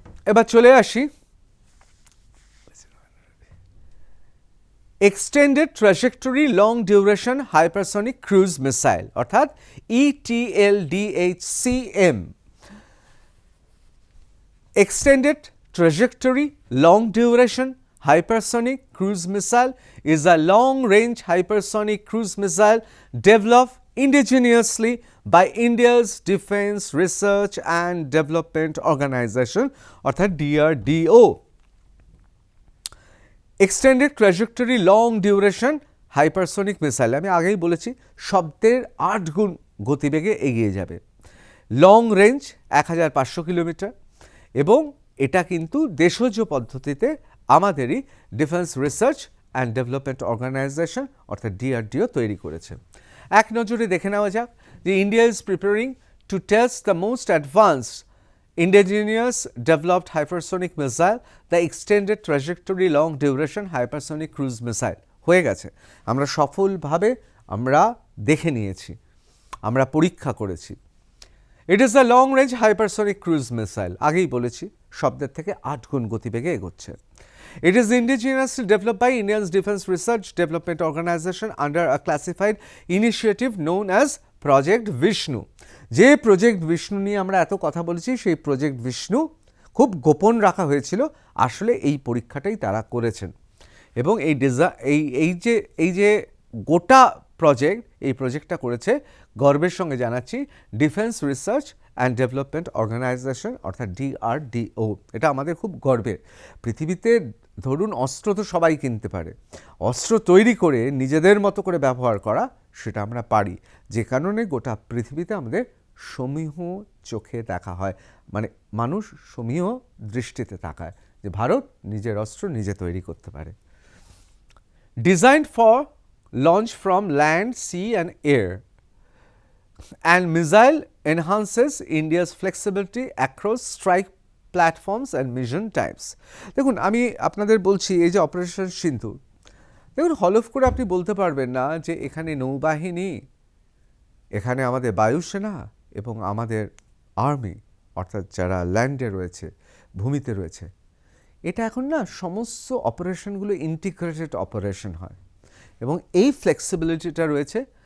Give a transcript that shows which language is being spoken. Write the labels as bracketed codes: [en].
[bn] এবার চলে আসি extended trajectory long duration hypersonic cruise missile অর্থাৎ ETLDHCM। [en] Extended Trajectory Long Duration Hypersonic Cruise Missile is a long-range hypersonic cruise missile developed indigenously by India's Defence Research and Development Organization অর্থাৎ DRDO। [bn] Extended trajectory long duration hypersonic missile, আমি আগেই বলেছি শব্দের 8 গুণ গতিবেগে এগিয়ে যাবে। লং রেঞ্জ 1500 কিলোমিটার এবং এটা কিন্তু দেশজ পদ্ধতিতে আমাদেরই defence research and development organisation অর্থাৎ DRDO তৈরি করেছে। এক নজরে দেখে নেওয়া যাক যে [en] India is preparing to test the most advanced indigenous developed hypersonic missile, the extended trajectory long duration hypersonic cruise missile [bn] হয়ে গেছে। আমরা সফলভাবে আমরা দেখে নিয়েছি, আমরা পরীক্ষা করেছি। [en] it is a long range hypersonic cruise missile, [bn] আগেই বলেছি শব্দের থেকে 8 গুণ গতিবেগে এগোচ্ছে। [en] It is indigenously developed by India's Defence Research Development Organization under a classified initiative known as Project Vishnu। [bn] যে প্রজেক্ট বিষ্ণু নিয়ে আমরা এত কথা বলেছি সেই প্রজেক্ট বিষ্ণু খুব গোপন রাখা হয়েছিল, আসলে এই পরীক্ষাটাই তারা করেছেন এবং এই যে গোটা প্রজেক্ট, এই প্রজেক্টটা করেছে গর্বের সঙ্গে জানাচ্ছি defence research and development organisation অর্থাৎ DRDO। এটা আমাদের খুব গর্বের। পৃথিবীতে ধরুন অস্ত্র তো সবাই কিনতে পারে, অস্ত্র তৈরি করে নিজেদের মতো করে ব্যবহার করা সেটা আমরা পারি, যে কারণে গোটা পৃথিবীতে আমাদের সমীহ চোখে দেখা হয়, মানে মানুষ সমীহ দৃষ্টিতে তাকায় যে ভারত নিজের অস্ত্র নিজে তৈরি করতে পারে। [en] Designed for launch from land, sea and air and missile enhances India's flexibility across strike platforms and mission types। [bn] দেখুন আমি আপনাদের বলছি এই যে অপারেশন সিন্ধু, দেখুন হলফ করে আপনি বলতে পারবেন না যে এখানে নৌবাহিনী, এখানে আমাদের বায়ুসেনা এবং আমাদের আর্মি অর্থাৎ যারা ল্যান্ডে রয়েছে, ভূমিতে রয়েছে, এটা এখন না সমস্ত অপারেশনগুলো ইন্টিগ্রেটেড অপারেশন হয় এবং এই ফ্লেক্সিবিলিটিটা রয়েছে।